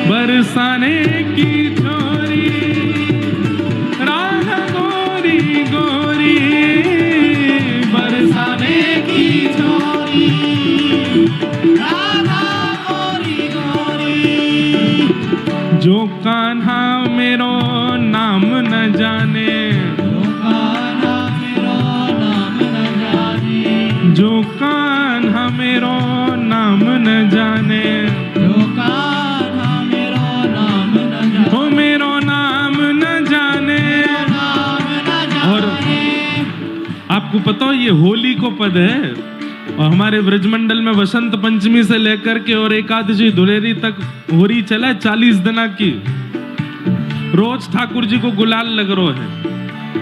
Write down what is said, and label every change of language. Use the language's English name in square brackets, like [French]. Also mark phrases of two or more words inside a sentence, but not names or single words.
[Braj] बरसाने की छोरी राधा गोरी गोरी, बरसाने की छोरी राधा गोरी गोरी। जो कान्हा मेरो नाम न जाने, जो कान्हा मेरो नाम न जाने, जो कान्हा मेरो नाम न जाने, हो मेरो नाम न जाने, और आपको पता हो ये होली को पद है और हमारे ब्रजमंडल में वसंत पंचमी से लेकर के और एकादशी धुलेरी तक होली चला 40 दिना की। रोज ठाकुर जी को गुलाल लग रो है।